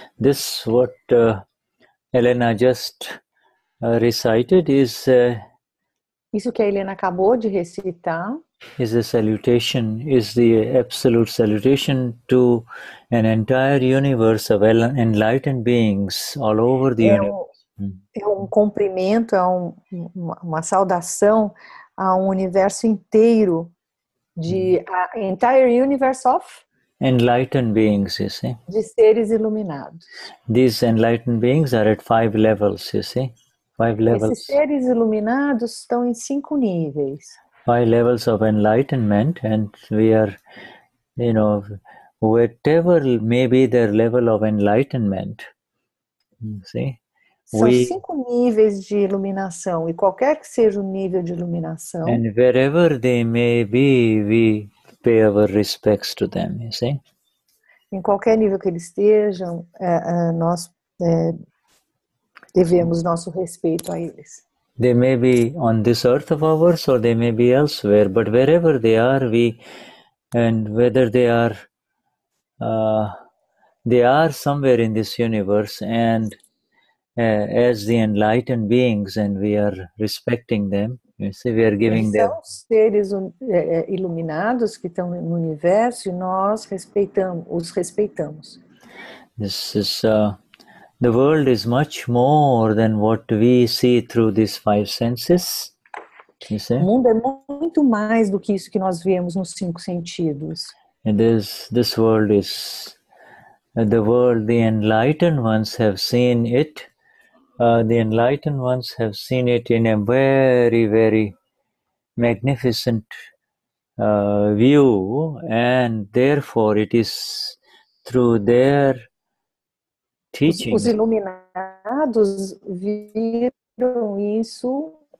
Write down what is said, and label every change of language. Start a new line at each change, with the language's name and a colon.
English: This what Elena just recited is
Portuguese: Isso que a Helena acabou de recitar
English: is a salutation, is the absolute salutation to an entire universe of enlightened beings all over the universe.
Portuguese: É um cumprimento, é uma saudação a um universo inteiro de
English: a entire universe of Enlightened beings, you see.
Portuguese: de seres iluminados.
English: These enlightened beings are at 5 levels, you see. 5 levels.
Portuguese: Esses seres iluminados estão em 5 níveis.
English: 5 levels of enlightenment, and we are, you know, whatever may be their level of enlightenment, you see.
Portuguese: São 5 níveis de iluminação, e qualquer que seja o nível de iluminação,
English: And wherever they may be, we pay our respects to them, you see.
Portuguese: em qualquer nível que eles estejam, nós devemos nosso respeito a eles.
English: They may be on this earth of ours, or they may be elsewhere, but wherever they are, and whether they are somewhere in this universe, and as the enlightened beings, and we are respecting them, you see, we are giving
Portuguese: Eles
English: them.
Portuguese: são seres iluminados que estão no universo e nós os respeitamos.
English: This is the world is much more than what we see through these 5 senses. You see?
Portuguese: O mundo é muito mais do que isso que nós vemos nos 5 sentidos.
English: And this world is the world. The enlightened ones have seen it. The enlightened ones have seen it in a very, very magnificent view, and therefore it is through their teaching.
Portuguese: Os iluminados viram isso.